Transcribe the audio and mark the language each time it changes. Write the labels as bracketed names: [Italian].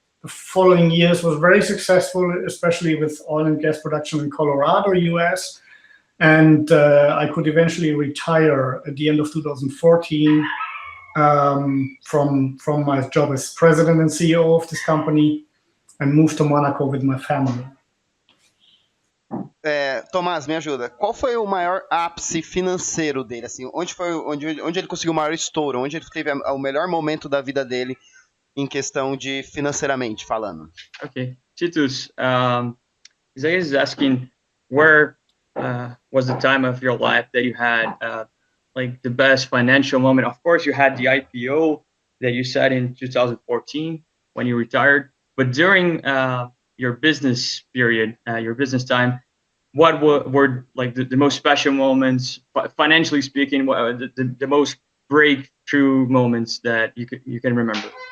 [English] The following years was very successful, especially with oil and gas production in Colorado, US. And I could eventually retire at the end of 2014 from my job as president and CEO of this company, and moved to Monaco with my family. [Portuguese] Tomás, me ajuda. Qual foi o maior ápice financeiro dele? Assim, onde ele conseguiu o maior estouro? Onde ele teve o melhor momento da vida dele em questão de financeiramente falando? [English] Okay, Titus, Isaiah is asking where was the time of your life that you had like the best financial moment? Of course, you had the IPO that you said in 2014 when you retired, but during your business period, your business time, what were like the most special moments, financially speaking, the most breakthrough moments that you can remember?